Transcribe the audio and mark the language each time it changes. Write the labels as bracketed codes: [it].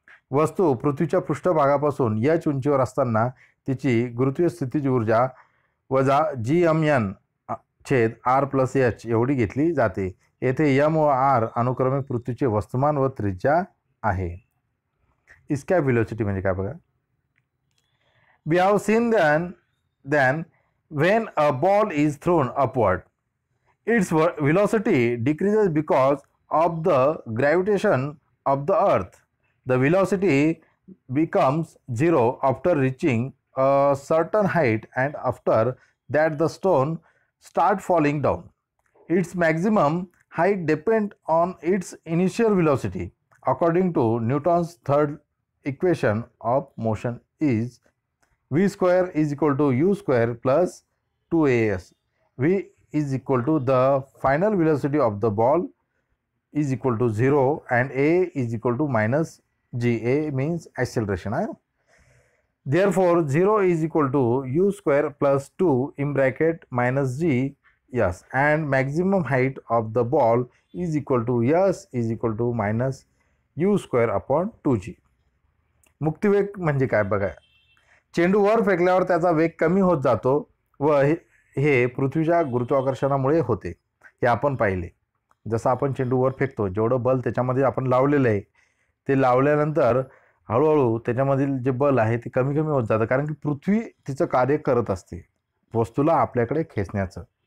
[mr] वस्तू पृथ्वीच्या पृष्ठभागापासून h उंचीवर असताना तिची गुरुत्वीय स्थितीज ऊर्जा वजा gmn छेद r प्लस h एवढी घेतली जाते. येथे m व r अनुक्रमे पृथ्वीचे वस्तुमान व त्रिज्या आहे. इस्कॅप व्हेलॉसिटी म्हणजे काय बघा. [en] We have seen then when a ball is thrown upward, its velocity decreases because of the gravitation of the earth. The velocity becomes 0 after reaching a certain height and after that the stone start falling down. Its maximum height depends on its initial velocity. According to Newton's third equation of motion is v square is equal to u square plus 2as. V is equal to the final velocity of the ball is equal to 0 and a is equal to minus g. A means acceleration. Therefore 0 is equal to u square plus 2 in bracket minus g. Yes, and maximum height of the ball is equal to s is equal to minus u square upon 2g. [mr] मुक्तिवेग म्हणजे काय बघा. चेंडू वर फेकल्यावर त्याचा वेग कमी होत जातो व हे पृथ्वीच्या गुरुत्वाकर्षणामुळे होते. हे आपण पाहिले. जसं आपण चेंडू वर फेकतो, जेवढं बल त्याच्यामध्ये आपण लावलेलं आहे ते लावल्यानंतर हळूहळू त्याच्यामधील जे बल आहे ते कमी कमी होत जातं, कारण की पृथ्वी तिचं कार्य करत असते वस्तूला आपल्याकडे खेचण्याचं.